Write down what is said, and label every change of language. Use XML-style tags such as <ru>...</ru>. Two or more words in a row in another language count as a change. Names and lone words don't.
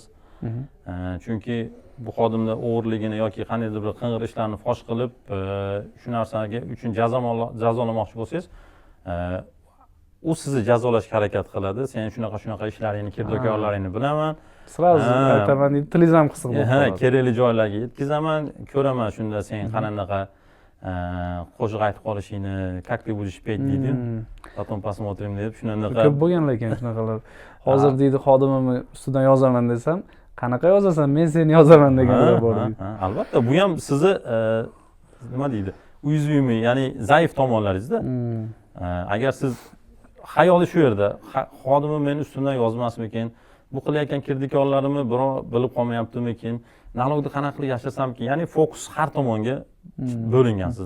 <uz>Chunki bu xodimda o'g'irligini yoki qandaydir bir qing'ir ishlarni fosh qilib, shu narsaga uchun jazolamoqchi bo'lsangiz, u sizni jazolashga harakat qiladi. Sen shunaqa ishlaringni, kirdikorlaringni bilaman. Sразу aytaman deydi, tilingiz ham qisiq bo'lib qoladi. Kerakli joylarga yetkazaman, ko'raman shunda sen qanaqa qo'shiq aytib qolishingni,</uz> <ru>как ты будешь pеть deydi. Потом посмотрим</ru> <uz>deb shunaqa. Ko'p bo'lgan lekin shunaqalar. Hozir deydi xodimimni ustidan yozaman desam, qanaqa yozasan? Men seni yozaman deganlar bor deydi. Albatta, bu ham sizni nima deydi? Uязвимый, ya'ni zaif tomonlaringizda. Agar siz xayoli shu yerda, xodimim meni ustimdan yozmasmikin, bu qilayotgan kirdikorlarimni birov bilib qolmayaptimikin, nalogni qanaqa qilib yashasamkin, ya'ni fokus har tomonga bo'lingan sizda.</uz>